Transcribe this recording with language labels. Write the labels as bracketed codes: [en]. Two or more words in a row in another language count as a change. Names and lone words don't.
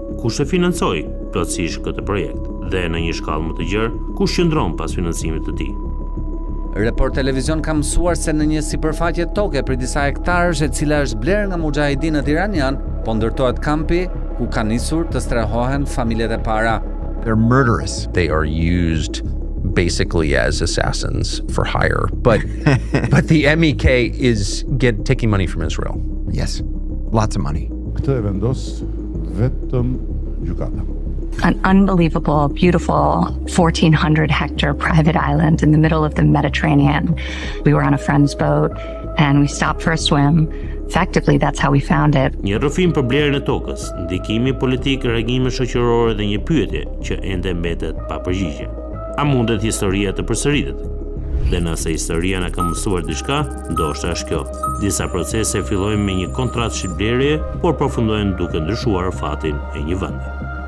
[sq] Kush e financoi plotësisht këtë projekt dhe në një shkallë më të gjerë, kush qëndron pas financimit të tij? Report Televizion ka mësuar se në një sipërfaqe toke për disa hektarësh e cila është blerë nga mujahidinët iranian, po ndërtohet kampi ku kanë nisur të strehohen familjet e para. [en] They're murderous. They are used basically as assassins for hire. But the MEK is taking money from Israel. Yes, lots of money. [sq] Këtë e vendos vetëm gjykata. [en] An unbelievable, beautiful 1,400 hectare private island in the middle of the Mediterranean. We were on a friend's boat and we stopped for a swim. Effectively, that's how we found it. [sq] Një rrëfim për blerjen e tokës, ndikimi politik, reagime shoqërore dhe një pyetje që ende mbetet pa përgjigje. A mundet historia të përsëritet? Dhe nëse historia na ka mësuar diçka, ndoshta është kjo. Disa procese fillojnë me një kontratë shitblerje, por përfundojnë duke ndryshuar fatin e një vendi.